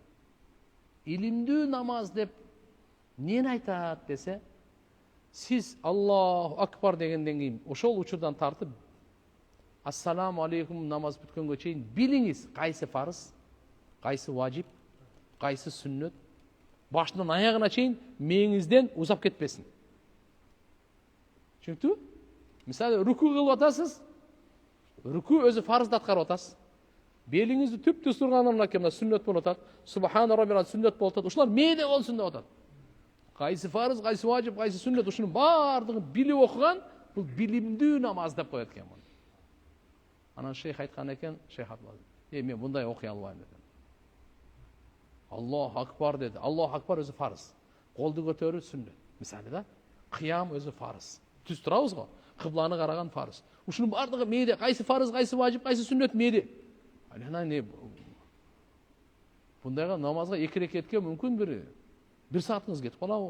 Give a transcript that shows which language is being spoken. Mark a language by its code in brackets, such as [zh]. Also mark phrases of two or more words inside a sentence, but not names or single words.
[ky] Илимдүү намаз деп нени айтат десе, сиз [ar] الله أكبر [ky] дегенден кийин ошол учурдан тартып [ar] السلام عليكم [ky] намаз бүткөнгө чейин билиңиз кайсы фарыз, кайсы важип, кайсы сүннөт, башынан аягына чейин мээңизден узап кетпесин. Түшүнүктүбү? Мисалы руку кылып атасыз, руку өзү фарызды аткарып атасыз. Белиңизди түп-түз тургандан кийин сүннөт болуп атат, [ar] سبحان ربي [ky] сүннөт болуп атат. Ушулар мээде болсун деп атат. Кайсы фарыз, кайсы важип, кайсы сүннет, ушунун баардыгын билип окуган, бул билимдүү намаз деп коет экен муну. Анан шейх айткан экен, шейх Абдулла, мен мындай окуй албайм деди. [ar] الله أكبر [ky] деди. [ar] الله أكبر [ky] өзү фарыз. Колду көтөрүү сүннет. Мисалы да, кыям өзү фарыз. Түз турабыз го. Кыбланы караган фарыз. Ушунун баардыгы мээде, кайсы фарыз, кайсы важип, кайсы сүннет мээде. Анан не бундайга намазга 2 рекетке мүмкүн бир саатыңыз кетип калабы?